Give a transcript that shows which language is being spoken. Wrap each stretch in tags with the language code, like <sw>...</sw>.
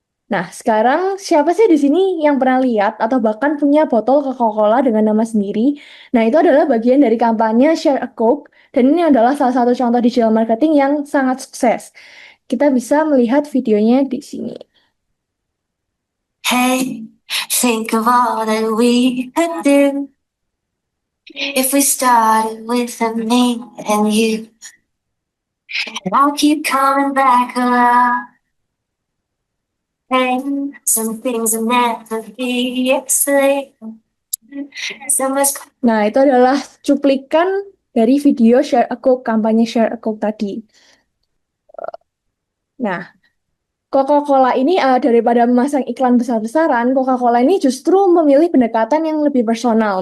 <id>Nah, sekarang siapa sih di sini yang pernah lihat atau bahkan punya botol Coca-Cola dengan nama sendiri? Nah, itu adalah bagian dari kampanye Share a Coke, dan ini adalah salah satu contoh digital marketing yang sangat sukses. Kita bisa melihat videonya di sini.</id> <en>Hey, think of all that we could do if we started with me and you. And I'll keep coming back around. Hey, some things will never be explained. So much.</en> <id>Nah, itu adalah cuplikan dari video Share a Coke, kampanye Share a Coke tadi. Nah, Coca-Cola ini daripada memasang iklan besar-besaran, Coca-Cola ini justru memilih pendekatan yang lebih personal.</id>